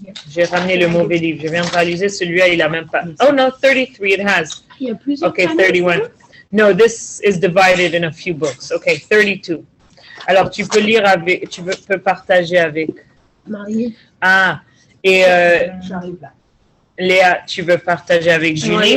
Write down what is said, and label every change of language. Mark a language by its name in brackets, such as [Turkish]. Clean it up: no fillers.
[French] J'ai ramené le mauvais livre. Je viens de réaliser celui-là, il a même pas. [English] Oh no, 33 it has. Okay, 31. No, this is divided in a few books. Okay, 32. [French] Alors tu peux lire avec, tu peux partager avec. Marie. Ah, et Léa, tu veux partager avec Julie?